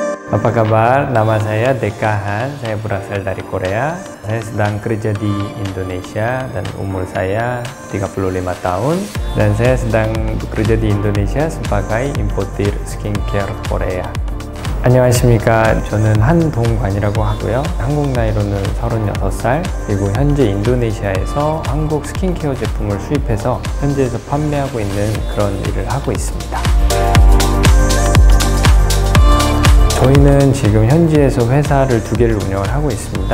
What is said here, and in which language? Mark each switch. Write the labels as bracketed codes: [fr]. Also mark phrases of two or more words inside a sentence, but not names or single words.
[id] Apa kabar? Nama saya Dekahan, saya berasal dari Korea. Saya sedang kerja di Indonesia dan umur saya 35 tahun. Dan saya sedang bekerja di Indonesia sebagai importir skincare Korea. [ko] 안녕하십니까. 저는 한동관이라고 하고요. 한국 나이로는 36살, 그리고 현재 인도네시아에서 한국 스킨케어 제품을 수입해서 현지에서 판매하고 있는 그런 일을 하고 있습니다. 저희는 지금 현지에서 회사를 2개를 운영을 하고 있습니다.